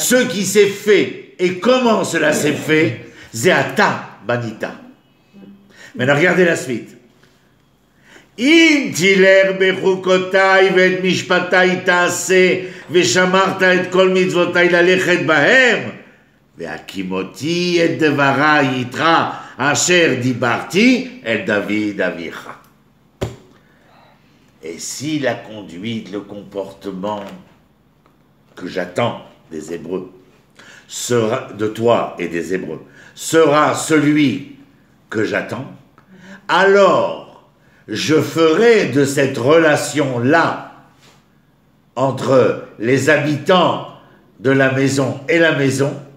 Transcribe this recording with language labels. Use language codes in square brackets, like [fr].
[fr] ce qui s'est fait et comment cela s'est fait, c'est ata banita. Maintenant, regardez la suite. [he] אם תלך בחוקותיי ואת משפטיי תעשה ושמרת את כל מצוותיי ללכת בהם והקימותי את דבריי איתך אשר דיברתי אל דוד אביך. [fr] Et si la conduite, le comportement que j'attends des Hébreux, sera, de toi et des Hébreux, sera celui que j'attends, alors je ferai de cette relation-là entre les habitants de la maison et la maison